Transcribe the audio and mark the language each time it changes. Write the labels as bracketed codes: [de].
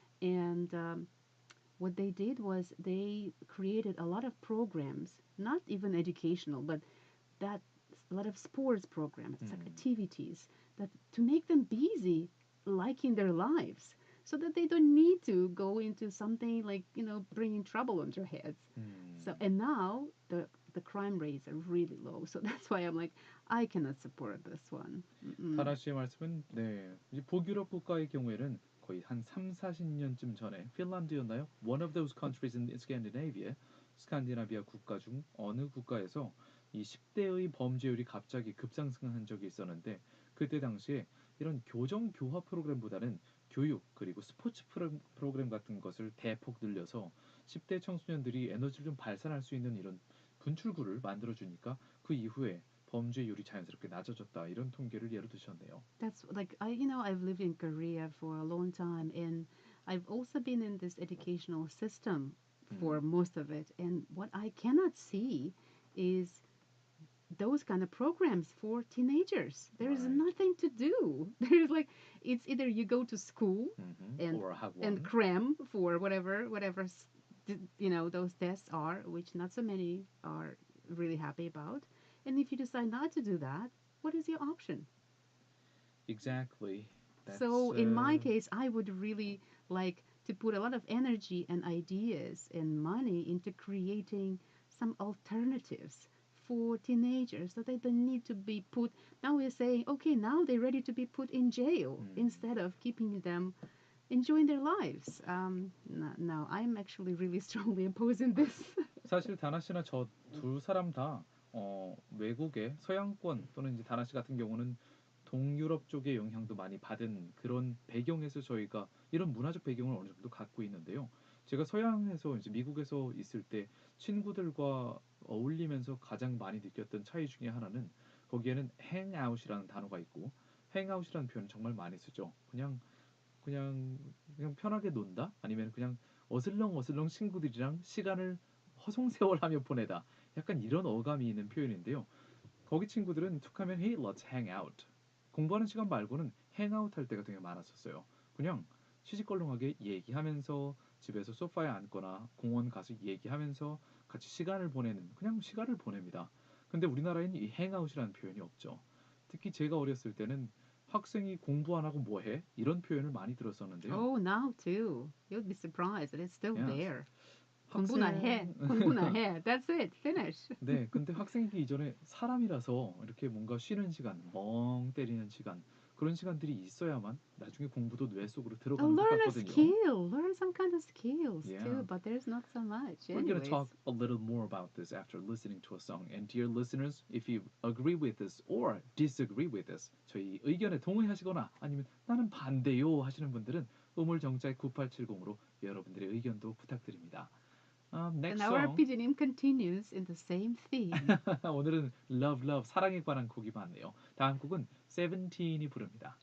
[en] And what they did was they created a lot of programs, not even educational, but that a lot of sports programs, activities that to make them busy liking their lives so that they don't need to go into something like bringing trouble on their heads. So and now the crime rates are really low. So that's why I'm like I cannot support this one. [ko] 타라 씨의 말씀은 이제 북유럽 국가의 경우에는 거의 한 3, 40년쯤 전에 핀란드였나요? [en] One of those countries in Scandinavia, [ko] 스칸디나비아 국가 중 어느 국가에서 이 10대의 범죄율이 갑자기 급상승한 적이 있었는데 그때 당시에 이런 교정 교화 프로그램보다는 교육 그리고 스포츠 프로그램 같은 것을 대폭 늘려서 10대 청소년들이 에너지를 좀 발산할 수 있는 이런 분출구를 만들어 주니까 그 이후에 범죄율이 자연스럽게 낮아졌다. 이런 통계를 예로 드셨네요. [en] That's like I've lived in Korea for a long time, and I've also been in this educational system for most of it. And what I cannot see is those kind of programs for teenagers. There's Right. nothing to do. There's like it's either you go to school and or 학원. cram for whatever those tests are, which not so many are really happy about. And if you decide not to do that, what is your option? Exactly. That's So in my case, I would really like to put a lot of energy and ideas and money into creating some alternatives for teenagers so they don't need to be put. Now we're saying, okay, now they're ready to be put in jail instead of keeping them enjoying their lives. No, I'm actually really strongly opposing this. [ko] 사실 다나 씨나 저 두 사람 다 외국의 서양권 또는 이제 다나 씨 같은 경우는 동유럽 쪽의 영향도 많이 받은 그런 배경에서 저희가 이런 문화적 배경을 어느 정도 갖고 있는데요. 제가 서양에서 이제 미국에서 있을 때 친구들과 어울리면서 가장 많이 느꼈던 차이 중에 하나는 거기에는 행아웃이라는 단어가 있고 행아웃이라는 표현을 정말 많이 쓰죠. 그냥 편하게 논다 아니면 그냥 어슬렁어슬렁 친구들이랑 시간을 허송세월하며 보내다 약간 이런 어감이 있는 표현인데요. 거기 친구들은 툭하면 [en] Hey, let's hang out. [ko] 공부하는 시간 말고는 행아웃 할 때가 되게 많았었어요. 그냥 시시껄렁하게 얘기하면서 집에서 소파에 앉거나 공원 가서 얘기하면서 같이 시간을 보내는 그냥 시간을 보냅니다. 근데 우리나라에는 이 행아웃이라는 표현이 없죠. 특히 제가 어렸을 때는 학생이 공부 안 하고 뭐 해? 이런 표현을 많이 들었었는데요. [en] Oh, now too. You'd be surprised that it's still Yes. there. [ko] 공부나 해. 공부나 해. [en] That's it. Finish. [ko] 네, 근데 학생이기 이전에 사람이라서 이렇게 뭔가 쉬는 시간, 멍 때리는 시간 그런 시간들이 있어야만 나중에 공부도 뇌 속으로 [en] Oh, [ko] 들어가는 것 [en] learn a [ko] 같거든요. [en] skill. Learn some kind of skills Yeah. too, but there's not so much. We're going to Anyways. talk a little more about this after listening to a song. And dear listeners, if you agree with this or disagree with this, [ko] 저희 의견에 동의하시거나 아니면 나는 반대요 하시는 분들은 우물정자 9870으로 여러분들의 의견도 부탁드립니다. [en] Next And our song. PG님 continues in the same theme. [ko] 오늘은 Love Love 사랑에 관한 곡이 많네요. 다음 곡은 세븐틴이 부릅니다.